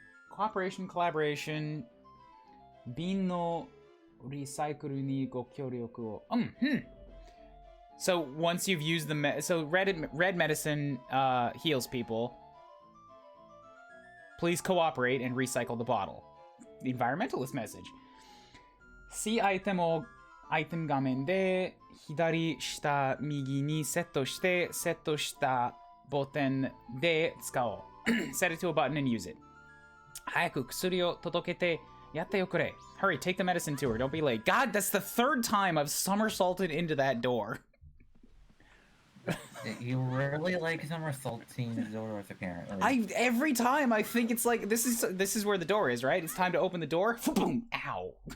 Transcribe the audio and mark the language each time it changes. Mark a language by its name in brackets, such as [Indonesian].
[English] Cooperation, collaboration, [Japanese] 瓶のリサイクルにご協力を。 [English] So once you've used the so red medicine heals people. Please cooperate and recycle the bottle. The environmentalist message. See item [Japanese] をアイテム画面で左下右にセットしてセットしたボタンで使おう。 [English] Set it to a button and use it. [Japanese] 早く薬を届けてやっておくれ。 [English] Hurry, take the medicine to her. Don't be late. God, that's the 3rd time I've somersaulted into that door. You really like somersaulting doors, apparently. Every time I think it's like this is where the door is, right? It's time to open the door. Boom! Ow.